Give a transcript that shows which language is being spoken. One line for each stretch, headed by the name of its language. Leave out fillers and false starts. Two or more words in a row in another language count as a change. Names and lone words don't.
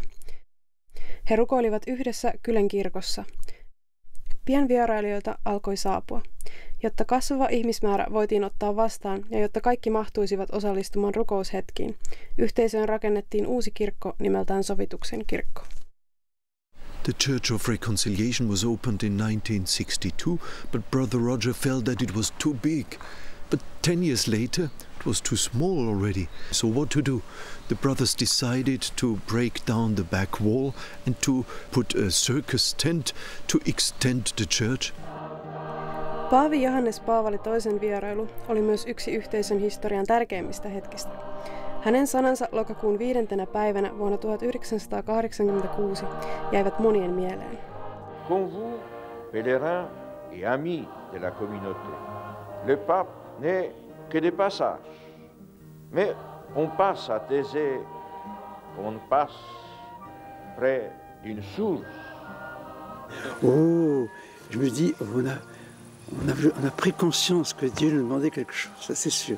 Finnish: He rukoilivat yhdessä kylän kirkossa. Pian vierailijoita alkoi saapua. Jotta kasvava ihmismäärä voitiin ottaa vastaan ja jotta kaikki mahtuisivat osallistumaan rukoushetkiin, yhteisöön rakennettiin uusi kirkko nimeltään Sovituksen kirkko.
English: The Church of Reconciliation was opened in 1962, but Brother Roger felt that it was too big. But 10 years later, it was too small already. So what to do? The brothers decided to break down the back wall and to put a circus tent to extend the church.
Finnish: Paavi Johannes Paavali II vierailu oli myös yksi yhteisön historian tärkeimmistä hetkistä. Hänen sanansa lokakuun 5. päivänä vuonna 1986 jäivät monien mieleen.
French: Comme vous, pèlerins et amis de la communauté, le pape n'est que de passage. Mais on passe à Thésée, on passe près d'une source. Oh, je me dis, on a pris conscience que Dieu nous demandait quelque chose, ça c'est sûr.